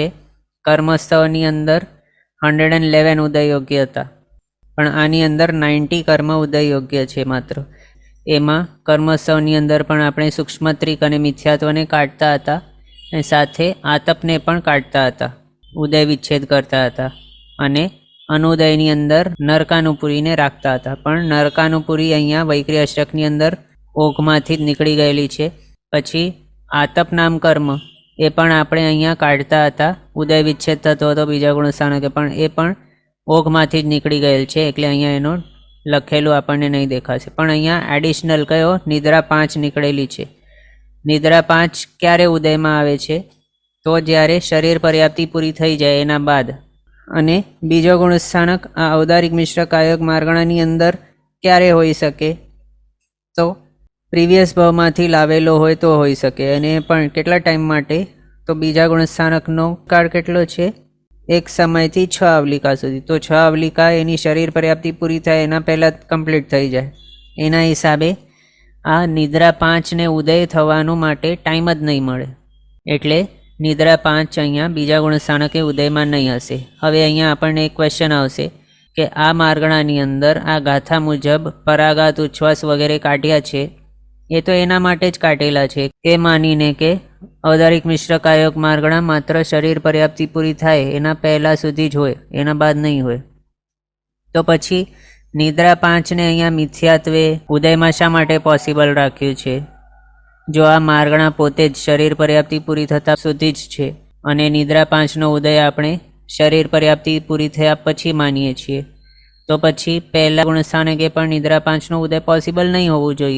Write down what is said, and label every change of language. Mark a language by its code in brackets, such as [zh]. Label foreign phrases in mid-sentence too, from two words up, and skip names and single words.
[gu] કર્મસ્થળની અંદર 111 ઉદય યોગ્ય હતા, પણ આની અંદર 90 કર્મ ઉદય યોગ્ય છે માત્ર। એમાં કર્મસ્થળની અંદર પણ આપણે સૂક્ષ્મત્રિક અને મિથ્યાત્વને કાઢતા હતા અને સાથે આતપને પણ કાઢતા હતા, ઉદય વિચ્છેદ કરતા હતા। અને અનુદયની અંદર નરકાનુપુરીને રાખતા થા, પણ નરકાનુપુરી અહીંયા વૈક્રી અષ્ટકની અંદર ઓઘમાંથી જ નિકળી ગયેલી છે। પછી આતપ નામ કર્મ એ પણ આપણે અહીંયા કાઢતા હતા, ઉદય વિચ્છેદ થતો હતો બીજા ગુણસ્થાનકે, પણ એ પણ ઓઘમાંથી જ નિકળી ગયેલ છે એટલે અહીંયા એનો લખેલું આપણને નહીં દેખાશે। પણ અહીંયા એડિશનલ કયો નિદ્રા 5 નિકળેલી છે। નિદ્રા 5 ક્યારે ઉદયમાં આવે છે તો જ્યારે શરીર પર્યાપ્તિ પૂરી થઈ જાય એના બાદ। અને બીજો ગુણસ્થાનક આ અવધારિક મિશ્ર કાયક માર્ગણાની અંદર ક્યારે હોઈ શકે તો પ્રીવિયસ ભાવમાંથી લાવેલો હોય તો હોઈ શકે, અને પણ કેટલા ટાઈમ માટે તો બીજા ગુણસ્થાનકનો કાળ કેટલો છે, એક સમયથી 6 આવલિકા સુધી। તો 6 આવલિકા એની શરીર પર્યાપ્તિ પૂરી થાય એના પહેલાં કમ્પ્લીટ થઈ જાય। એના હિસાબે આ નિદ્રા 5ને ઉદય થવાનું માટે ટાઈમ જ નહીં મળે, એટલે નિદ્રા 5 અહીંયા બીજા ગુણસ્થાનકે ઉદયમાં નહીં હશે। હવે અહીંયા આપણે એક ક્વેશ્ચન આવશે કે આ માર્ગણાની અંદર આ ગાથા મુજબ પરાઘાત, ઉચ્છ્વાસ વગૈરહ કાઢ્યા છે એ તો એના માટે જ કાઢેલા છે એ માનીને કે અવધારિક મિશ્ર કાયક માર્ગણા માત્ર શરીર પર્યાપ્તિ પૂરી થાય એના પહલા સુધી જ હોય, એના બાદ નહીં હોય। તો પછી નિદ્રા 5 ને અહીંયા મિથ્યાત્વે ઉદયમાં શા માટે પોસિબલ રાખ્યું છે? જો આ માર્ગણા પોતે જ શરીર પર્યાપ્તિ પૂરી થતાં સુધી જ છે અને નિદ્રા 5નો ઉદય આપણે શરીર પર્યાપ્તિ પૂરી થયા પછી માનીએ છીએ, તો પછી પહેલા ગુણસ્થાનકે પણ નિદ્રા 5નો ઉદય પોસિબલ નહીં હોવું જોઈએ.